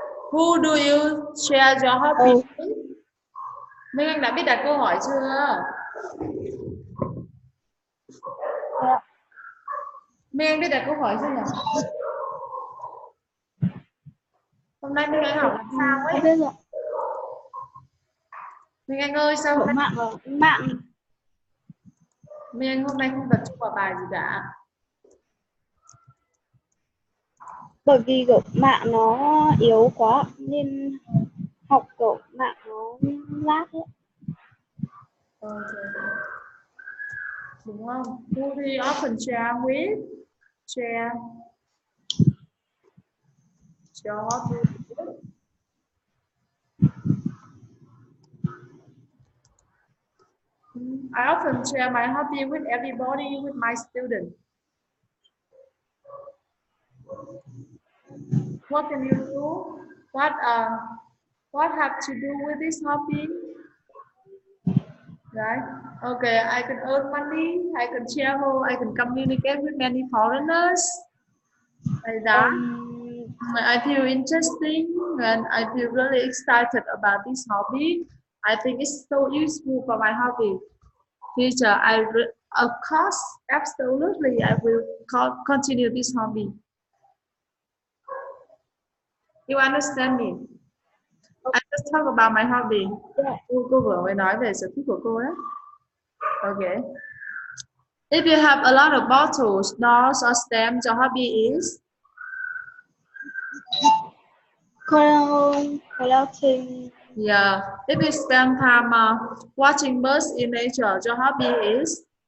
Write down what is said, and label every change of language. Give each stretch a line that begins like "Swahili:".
English: Who do you share your hobby with?
Vietnamese: Minh Anh đã biết đặt câu hỏi chưa?
English: Yeah.
Vietnamese: Miên đi đặt câu hỏi xem nào. Hôm nay Minh Anh học làm sao ấy? Không biết rồi. Minh Anh ơi sao hôm Của nay mạng Minh Anh hôm nay không tập trung vào bài gì cả? bởi vì kiểu mạng nó yếu quá nên học kiểu mạng nó lag ấy. Đúng không?
English: Who do you often share with? Share your hobby with? I often share my hobby with everybody, with my students. What can you do? What have to do with this hobby? Right? Okay, I can earn money, I can travel, I can communicate with many foreigners. Like that. I feel interesting and I feel really excited about this hobby. I think it's so useful for my hobby. Teacher, of course, absolutely, I will continue this hobby. You understand me? I just talk about my hobby. Yeah.
Vietnamese: Cô vừa mới nói về sở thích của cô đấy.
English: Okay. If you have a lot of bottles, dolls, or stamps, your hobby is? Collecting. Yeah. If you spend time watching birds in nature, your hobby is?